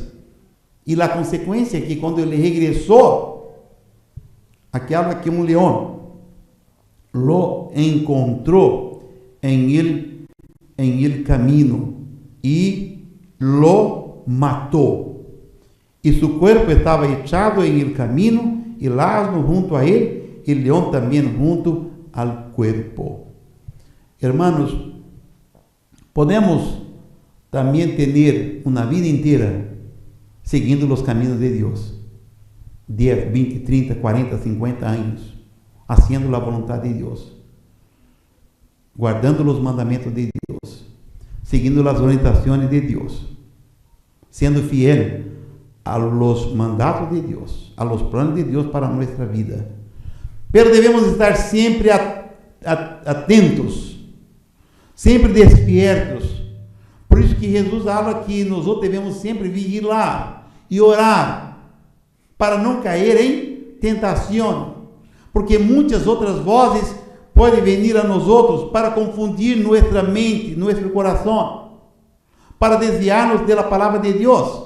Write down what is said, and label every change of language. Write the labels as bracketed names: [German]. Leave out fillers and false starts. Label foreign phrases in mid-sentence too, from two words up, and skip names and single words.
[Portuguese] E a consequência é que quando ele regressou, aquela que um leão lo encontrou em el caminho e lo matou. E seu corpo estava echado em [Spanish] el camino, [Portuguese] e [Spanish] el asno [Portuguese] junto a ele, e el leão também [Spanish] junto al cuerpo. [Portuguese] Hermanos, podemos também ter uma vida inteira seguindo os caminhos de Deus. 10, 20, 30, 40, 50 anos, haciendo a vontade de Deus, guardando os mandamentos de Deus, seguindo [Spanish] las orientaciones de Dios, siendo fiel a los mandatos de Dios, a los planes de Dios para nuestra vida. Pero debemos estar siempre atentos, sempre despiertos. [Portuguese] Por isso que Jesus fala que nós devemos sempre vigilar e orar para não cair em tentação, porque muitas outras vozes podem vir a nós outros para confundir nossa mente, nosso coração, para desviar-nos da palavra de Deus.